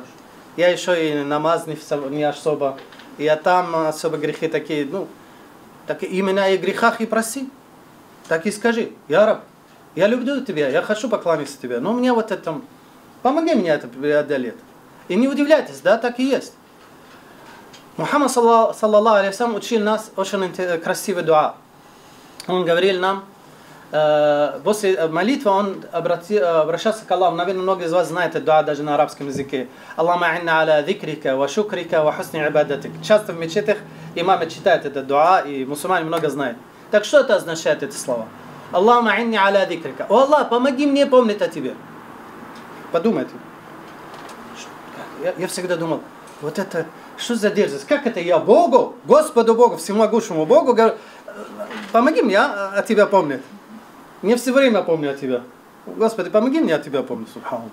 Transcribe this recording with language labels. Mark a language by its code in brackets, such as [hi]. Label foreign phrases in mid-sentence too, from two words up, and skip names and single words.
[ru] Я еще и намаз не особо. Я там особо грехи такие. Ну, так именно и в грехах и проси. Так и скажи, я раб. Я люблю тебя, я хочу поклониться тебе, но у меня вот это, помоги мне это преодолеть. И не удивляйтесь, да, так и есть. Мухаммад [ar] صلى الله عليه وسلم [ru] учил нас очень красивый дуа. Он говорил нам, после молитвы он обращался к Аллаху. Наверное, многие из вас знают этот дуа даже на арабском языке. [ar] اللهم إنا على ذكرك، وشكرك، وحسن عبادتك. [ru] Часто в мечетях имамы читают этот дуа, и мусульмане много знают. Так что это означает, эти слова? [ar] اللهم إني على ذكرك. [ru] О Аллах, помоги мне помнить о тебе. Подумайте. Я всегда думал, вот это, что за дерзость? Как это я Богу, Господу Богу, всемогущему Богу, говорю, помоги мне о тебя помнить. Не все время помню о тебе. Господи, помоги мне о тебя помнить, субхану.